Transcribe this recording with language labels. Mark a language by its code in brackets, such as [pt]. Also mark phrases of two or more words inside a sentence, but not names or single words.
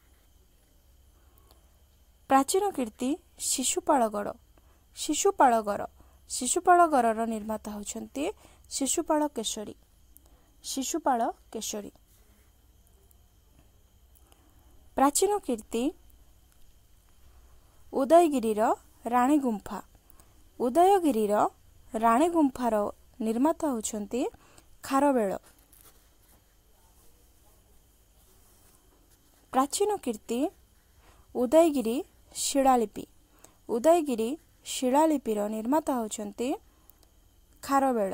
[or] ପ୍ରାଚୀନ କୀର୍ତ୍ତି ଶିଶୁପାଳଗଡ଼ ନିର୍ମାତା ହେଉଛନ୍ତି ଶିଶୁପାଳ କେଶରୀ। ପ୍ରାଚୀନ କୀର୍ତ୍ତି ଉଦୟଗିରି ରାଣୀ ଗୁମ୍ଫା। ଉଦୟଗିରିର ରାଣୀ ଗୁମ୍ଫାର ନିର୍ମାତା ହେଉଛନ୍ତି ଖାରବେଳ। ପ୍ରାଚୀନ କୀର୍ତ୍ତି ଉଦୟଗିରି ଶିଳାଲିପି। ଉଦୟଗିରି ଶିଳାଲିପିର ନିର୍ମାତା ହେଉଛନ୍ତି ଖାରବେଳ।